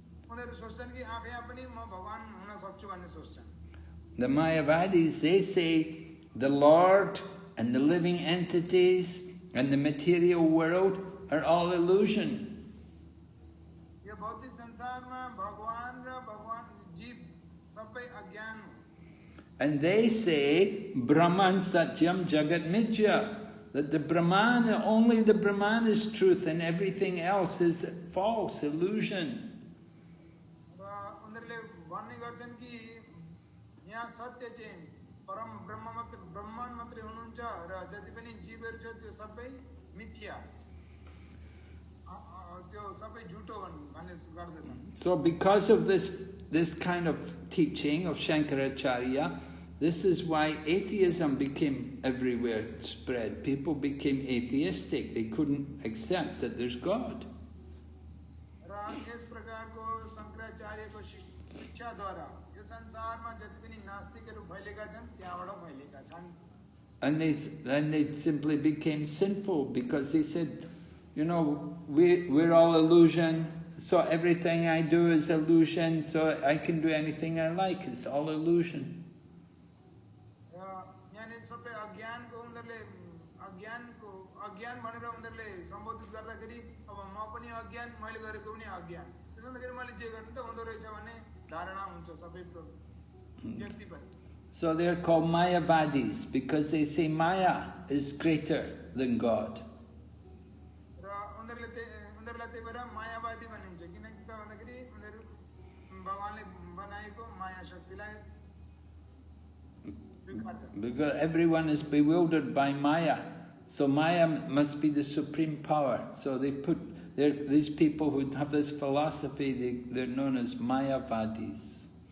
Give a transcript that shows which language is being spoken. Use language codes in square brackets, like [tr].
[ne] उनीहरू सोच्छन् कि आफै पनि म भगवान हुन सक्छु भन्ने सोच्छन्। [en] The Mayavadis, they say the Lord and the living entities and the material world are all illusion. [ne] यो भौतिक संसारमा भगवान र भगवान जीव सबै अज्ञान हो। [en] And they say [sa] Brahman Satyam Jagat Mithya, [en] that the Brahman, only the Brahman is truth and everything else is false, illusion. [ne] उनीहरूले भन्ने गर्छन् कि यहाँ सत्य चाहिँ परम ब्रह्म मात्र ब्रह्माण्ड मात्रै हुनुहुन्छ र जति पनि जीवहरू छ त्यो सबै मिथ्या, त्यो सबै झुटो भन्ने गर्दछन्। [en] So because of this kind of teaching of Shankaracharya, this is why atheism became everywhere spread. People became atheistic. They couldn't accept that there's God. [ne] र यस प्रकारको शंकराचार्यको शिक्षाद्वारा यो संसारमा जति पनि नास्तिकहरू फैलेका छन् त्यहाँबाट फैलेका छन्। [en] And they simply became sinful because they said, you know, we're all illusion, so everything I do is illusion, so I can do anything I like, it's all illusion. [ne] यहाँनिर सबै अज्ञानको उनीहरूले अज्ञान भनेर उनीहरूले सम्बोधित गर्दाखेरि अब म पनि अज्ञान, मैले गरेको पनि अज्ञान, त्यसो हुँदाखेरि मैले जे गर्ने त हुँदो रहेछ भन्ने धारणा हुन्छ सबै व्यक्तिप्रति। [en] So they're called Mayavadis because they say Maya is greater than God. [ne] र उनीहरूलाई त्यही भएर मायावादी भनिन्छ, किनकि त भन्दाखेरि उनीहरू भगवानले बनाएको माया शक्तिलाई स्वीकार्छन्। [en] Because everyone is bewildered by Maya. So Maya must be the supreme power. So they put these people who have this philosophy, they're known as Mayavadis.